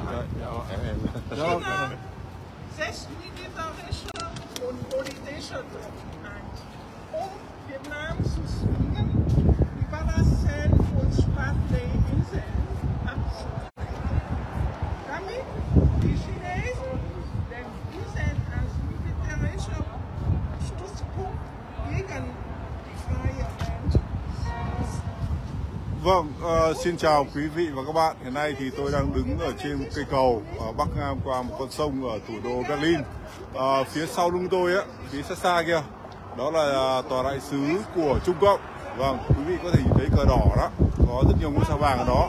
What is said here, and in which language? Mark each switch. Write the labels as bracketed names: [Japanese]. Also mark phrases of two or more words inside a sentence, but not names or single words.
[German] China setzt militärische und politische Druck ein, Vietnam zu zwingen, die Paracel und Spratly-Inseln abzutreten. Damit die Chinesen den Inseln als militärischer Stützpunkt gegen die freie Welt. [Vietnamese] Vâng, xin chào quý vị và các bạn. Hiện nay thì tôi đang đứng ở trên một cây cầu ở Bắc Ngang qua một con sông ở thủ đô Berlin. Phía sau lưng tôi á, phía xa xa kia, đó là tòa đại sứ của Trung Cộng. Vâng, quý vị có thể nhìn thấy cờ đỏ đó, có rất nhiều ngôi sao vàng ở đó.